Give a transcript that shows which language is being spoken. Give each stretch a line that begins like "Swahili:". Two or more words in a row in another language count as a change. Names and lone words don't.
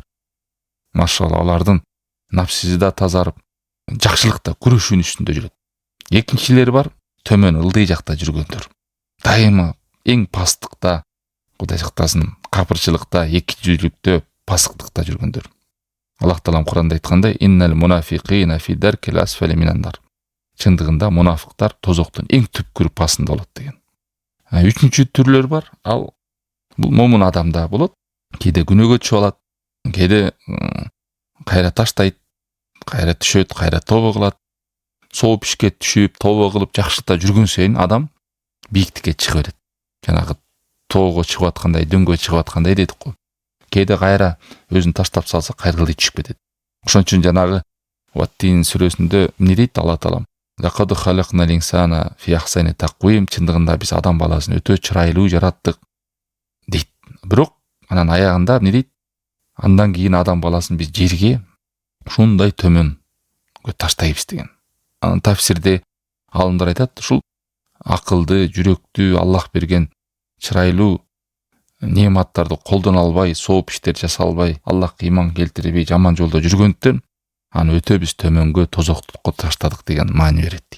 Kyrgyz: Машалла, алардын нафсиси да тазарып, жакшылыкта күрөшүүнүн үстүндө жүрөт. Экинчилери бар, төмөн ылдый жакта жүргөндөр. Дайыма эң пасттыкта, Кудай сактасын, капырчылыкта, экижүздүктө, пасыктыкта жүргөндөр. Аллах Таалам Куранда айткандай,
Arabic: إن المنافقين في الدرك الأسفل من النار.
Kyrgyz: Чындыгында мунафыктар тозоктун эң түпкүр пасында болот деген. Үчүнчү түрлөр бар. Ал бул момун адамда болот. Кээде күнөөгө түшүп алат, кээде кайра таштайт, кайра түшөт, кайра тобо кылат. Сооп ишке түшүп, тобо кылып жакшылыкта жүргөн сайын адам бийиктикке чыга берет. Жанагы тоого чыгып аткандай, дөңгө чыгып аткандай дедик го. Кээде кайра өзүн таштап салса, кайра түшүп кетет. Ошон үчүн жанагы Ваттин сүрөсүндө эмне дейт Алла Таалам?
Arabic: لقد خلقنا الإنسان في أحسن تقويم,
Kyrgyz: чындыгында биз адам баласын өтө чырайлуу жараттык дейт. Бирок анан аягында эмне дейт? Андан кийин адам баласын биз жерге ушундай төмөнгө таштайбыз деген. Анын тафсирде алымдар айтат, ушул акылды, жүрөктү Аллах берген чырайлуу нематтарды колдоно албай, сооп иштер жасалбай, Аллахка иман келтирбей жаман жолдо жүргөндүктөн аны өтө биз төмөнгө, тозоктукка таштадык деген маани берет дейт.